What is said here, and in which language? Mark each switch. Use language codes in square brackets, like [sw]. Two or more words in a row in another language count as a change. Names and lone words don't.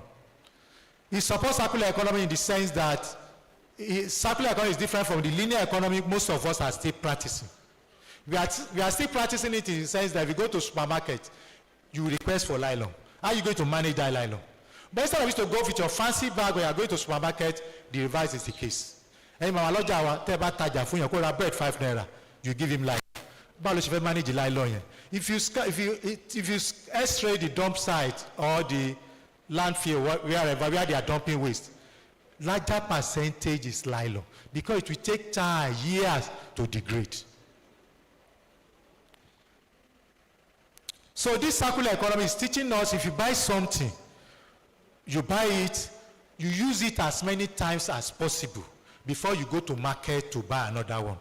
[en] It supports circular economy in the sense that circular economy is different from the linear economy most of us are still practicing. We are still practicing it in the sense that if you go to supermarket, you request for nylon. How are you going to manage that nylon? But instead of you to go with your fancy bag when you are going to supermarket, the reverse is the case. [yo] Ẹ̀yin màmá lọ́jà wa tẹ́ bá tajà fún yẹn kó ra bread 5 naira, [en] you give him nylon. [yo] Báwo ló ṣe fẹ́ [en] manage the nylon [yo] yẹn? [en] If you x-ray the dump site or the landfill where they are dumping waste, larger percentage is nylon because it will take time, years to degrade. So this circular economy is teaching us if you buy something, you buy it, you use it as many times as possible before you go to market to buy another one.